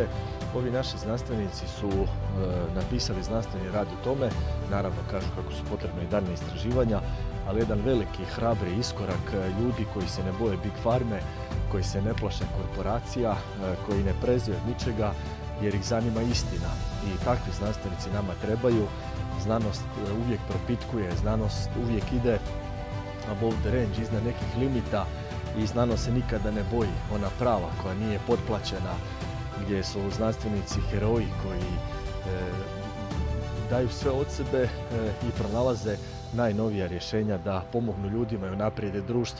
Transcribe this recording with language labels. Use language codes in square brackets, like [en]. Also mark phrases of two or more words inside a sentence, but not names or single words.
[hr] Ovi naši znanstvenici su napisali znanstveni rad o tome, naravno kažu kako su potrebne i daljnja istraživanja, ali jedan veliki, hrabri iskorak ljudi koji se ne boje Big Farme, koji se ne plaše korporacija, koji ne prezuju od ničega jer ih zanima istina. I takvi znanstvenici nama trebaju. Znanost uvijek propitkuje, znanost uvijek ide [en] above the range, [hr] iznad nekih limita, i znanost se nikada ne boji, ona prava koja nije potplaćena, gdje su znanstvenici heroji koji daju sve od sebe i pronalaze najnovija rješenja da pomognu ljudima i unaprijede društvo.